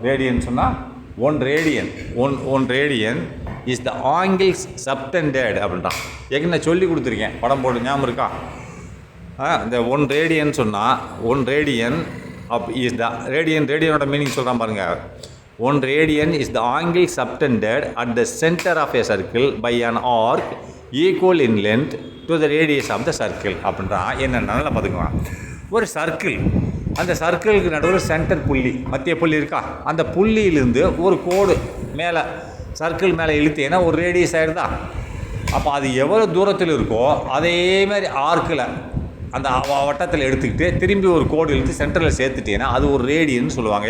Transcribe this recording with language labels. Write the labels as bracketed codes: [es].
[ta] Radian சொன்னால் [en] one radian is the angles subtended [ta] அப்படின்றான். ஏற்கனவே நான் சொல்லி கொடுத்துருக்கேன், படம் போட்டு ஞாபகம் இருக்கா? இந்த [en] one radian [ta] சொன்னால் one radian [en] is the [ta] ரேடியனோட meaning சொல்கிறான் பாருங்கள். [en] 1 radian is the angle subtended at the center of a circle by an arc equal in length to the radius of the circle. [ta] அப்படின்றான். என்னென்ன நல்லா பார்த்துக்குவான். ஒரு சர்க்கிள், அந்த சர்க்கிளுக்கு நடுவில் centre புள்ளி, மத்திய புள்ளி இருக்கா, அந்த புள்ளியிலிருந்து ஒரு கோடு மேலே சர்க்கிள் மேலே இழுத்தேன்னா ஒரு ரேடியஸ் ஆகிடுதா. அப்போ அது எவ்வளோ தூரத்தில் இருக்கோ அதே மாதிரி ஆர்க்கில் அந்த வட்டத்தில் எடுத்துக்கிட்டு திரும்பி ஒரு கோடு இழுத்து சென்டரில் சேர்த்துட்டேன்னா அது ஒரு ரேடியன்னு சொல்லுவாங்க.